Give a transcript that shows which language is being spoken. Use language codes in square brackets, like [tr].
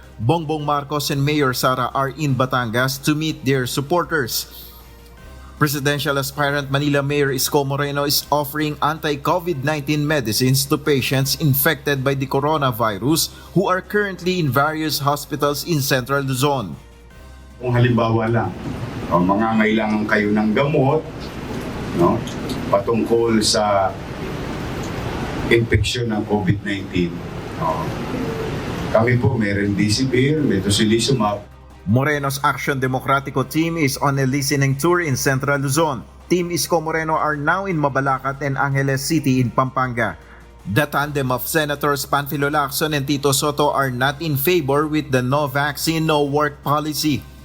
[en] Bongbong Marcos and Mayor Sara are in Batangas to meet their supporters. Presidential aspirant Manila Mayor Isko Moreno is offering anti-COVID-19 medicines to patients infected by the coronavirus who are currently in various hospitals in Central Luzon. [tl] Kung halimbawa lang, mangangailangan kayo ng gamot, no, patungkol sa infeksyon ng COVID-19. Kami po may remdesivir, may tocilizumab. [en] Moreno's Action Democratico team is on a listening tour in Central Luzon. Team Isko Moreno are now in Mabalacat and Angeles City in Pampanga. The tandem of Senators Panfilo Lacson and Tito Soto are not in favor with the no vaccine, no work policy.